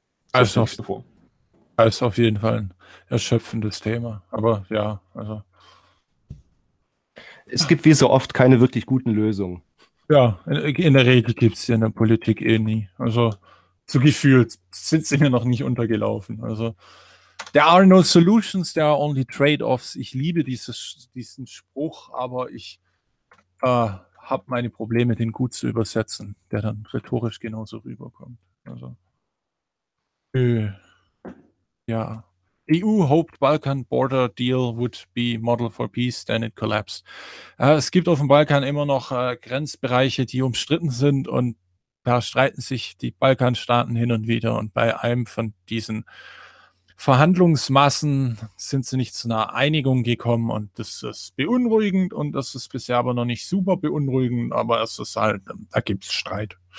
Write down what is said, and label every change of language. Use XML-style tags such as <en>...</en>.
<de>Also auf jeden Fall ein erschöpfendes Thema, aber ja, also. Es gibt wie so oft keine wirklich guten Lösungen. Ja, in der Regel gibt es ja in der Politik eh nie. Also so gefühlt sind sie mir noch nicht untergelaufen.</de> <en>Also there are no solutions, there are only trade-offs.</en> <de>Ich liebe diesen Spruch, aber ich habe meine Probleme, den gut zu übersetzen, der dann rhetorisch genauso rüberkommt. Also ja.</de> <en>EU hoped Balkan border deal would be model for peace, then it collapsed.</en> <de>Es gibt auf dem Balkan immer noch Grenzbereiche, die umstritten sind, und da streiten sich die Balkanstaaten hin und wieder, und bei einem von diesen Verhandlungsmassen sind sie nicht zu einer Einigung gekommen, und das ist beunruhigend, und das ist bisher aber noch nicht super beunruhigend, aber es ist halt, da gibt es Streit.</de>